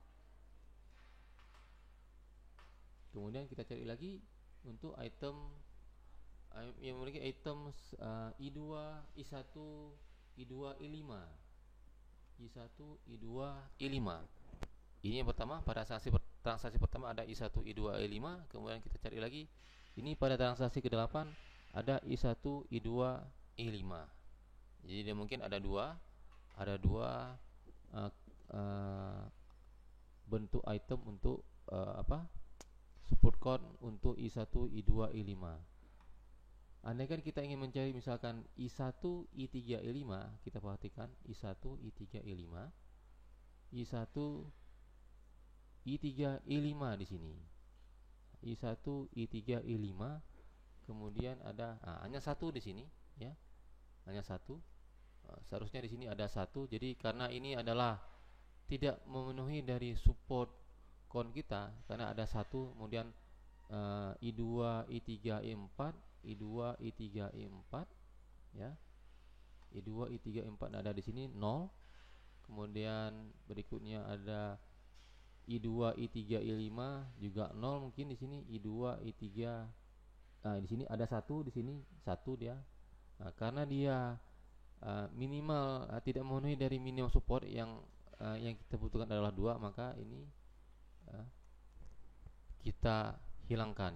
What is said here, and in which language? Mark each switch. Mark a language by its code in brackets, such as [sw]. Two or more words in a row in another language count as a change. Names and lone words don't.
[id] Kemudian kita cari lagi untuk item yang memiliki item I2 I1 I2 I5, I1 I2 I5. Ini yang pertama, pada transaksi pertama ada I1 I2 I5. Kemudian kita cari lagi, ini pada transaksi ke-8 ada I1 I2 I5. Jadi dia mungkin ada dua bentuk item untuk [en] support count [id] untuk I1 I2 I5. Andaikan kita ingin mencari misalkan I1 I3 I5, kita perhatikan I1 I3 I5, I1 I3 I5 di sini. I1 I3 I5, kemudian ada hanya 1 di sini ya. Hanya 1. Seharusnya di sini ada 1. Jadi karena ini adalah tidak memenuhi dari [en] support count [id] kita, karena ada 1, kemudian I2, I3, I4, I2, I3, I4 ya. I2, I3, I4 ada di sini 0. Kemudian berikutnya ada I2, I3, I5 juga 0 mungkin di sini I2, I3. Nah, di sini ada 1, di sini 1 dia. Nah, karena dia minimal tidak memenuhi dari [en] minimum support [id] yang kita butuhkan adalah 2, maka ini kita hilangkan.